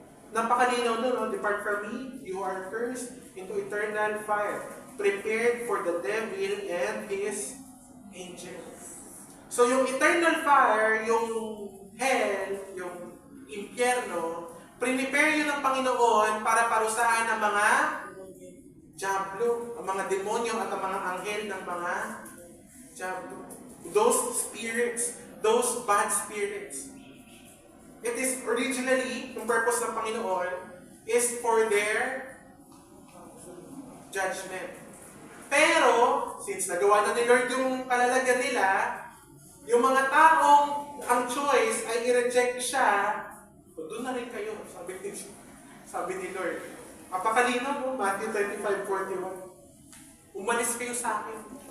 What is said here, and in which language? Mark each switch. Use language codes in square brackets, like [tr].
[tl] Napakalinaw doon, [en] depart from me, you are cursed into eternal fire, prepared for the devil and his angels. [tl] So yung eternal fire, yung hell, yung impyerno, prepare yun ng Panginoon para parusahan ang mga diablo, ang mga demonyo at ang mga anghel ng mga diablo. [en] Those spirits, those bad spirits. It is originally, [tl] yung purpose ng Panginoon [en] is for their judgment. [tl] Pero, since nagawa na ni Lord yung kalalagyan nila, yung mga taong ang choice ay i-reject siya, doon na rin kayo, sabi ni Lord. Apakalino mo, Matthew 25:41. Umalis kayo sa akin.